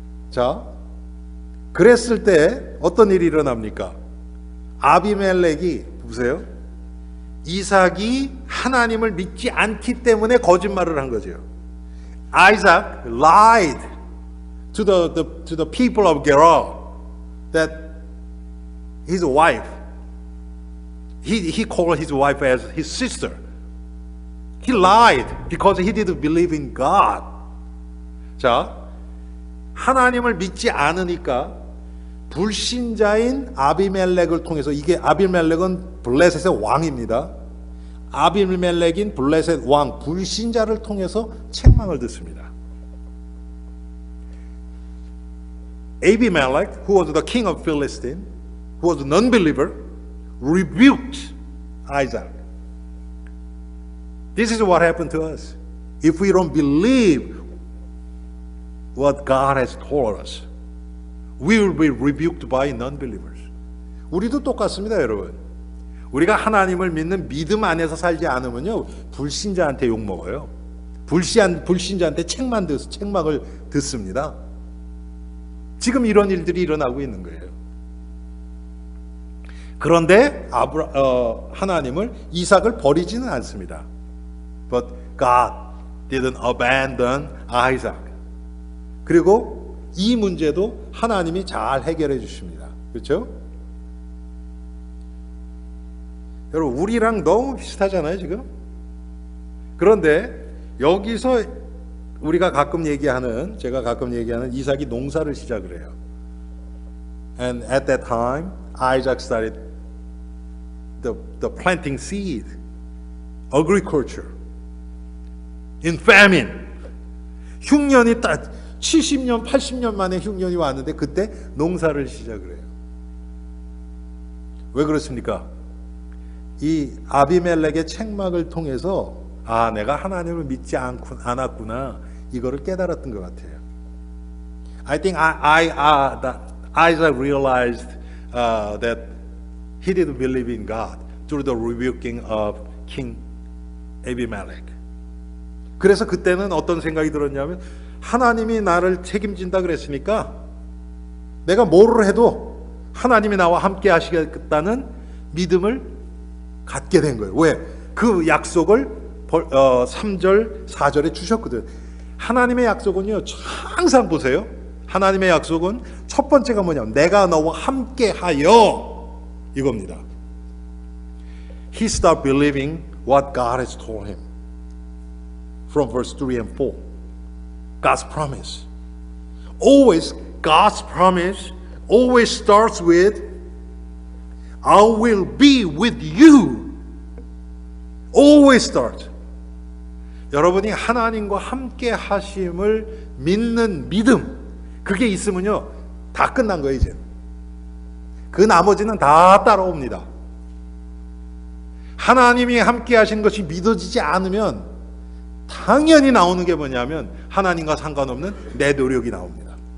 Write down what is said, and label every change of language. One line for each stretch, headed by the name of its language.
Korean: 자, 그랬을 때 어떤 일이 일어납니까? 아비멜렉이, 보세요, 이삭이 하나님을 믿지 않기 때문에 거짓말을 한 거죠.
English: Isaac lied to the people of Gerar that his wife, he called his wife as his sister. He lied because he didn't believe in God.
Korean: 자, 하나님을 믿지 않으니까 불신자인 아비멜렉을 통해서, 이게 아비멜렉은 블레셋의 왕입니다. 아비멜렉인 블레셋 왕, 불신자를 통해서 책망을 듣습니다.
English: Abimelech, who was the king of Philistine, who was a non-believer, rebuked Isaac. This is what happened to us. If we don't believe what God has told us, we will be rebuked by non-believers.
Korean: 우리도 똑같습니다, 여러분. 우리가 하나님을 믿는 믿음 안에서 살지 않으면요, 불신자한테 욕 먹어요. 불신자한테 책망을 듣습니다. 지금 이런 일들이 일어나고 있는 거예요. 그런데 하나님을 이삭을 버리지는 않습니다.
English: But God didn't abandon Isaac.
Korean: 그리고 이 문제도 하나님이 잘 해결해 주십니다. 그렇죠? 여러분, 우리랑 너무 비슷하잖아요, 지금. 그런데 여기서 제가 가끔 얘기하는 이삭이 농사를 시작을 해요.
English: And at that time, Isaac started the planting seed, agriculture, in famine.
Korean: 흉년이 딱 70년, 80년 만에 흉년이 왔는데 그때 농사를 시작을 해요. 왜 그렇습니까? 이 아비멜렉의 책망을 통해서 내가 하나님을 믿지 않았구나, 이거를 깨달았던 것 같아요. I think Isaac realized that he didn't believe in God through the rebuking of King Abimelech. 그래서 그때는 어떤 생각이 들었냐면, 하나님이 나를 책임진다 그랬으니까 내가 뭐를 해도 하나님이 나와 함께 하시겠다는 믿음을 갖게 된 거예요. 왜? 그 약속을 3절, 4절에 주셨거든. 하나님의 약속은요, 항상 보세요. 하나님의 약속은 첫 번째가 뭐냐면, 내가 너와 함께 하여, 이겁니다.
English: He stopped believing what God has told him. From verse 3 and 4. God's promise. Always, God's promise always starts with, I will be with you. Always starts.
Korean: 여러분이 하나님과 함께 하심을 믿는 믿음, 그게 있으면요, 다 끝난 거예요, 이제. 그 나머지는 다 따라옵니다. 하나님이 함께 하신 것이 믿어지지 않으면 당연히 나오는 게 뭐냐면, 하나님과 상관없는 내 노력이 나옵니다.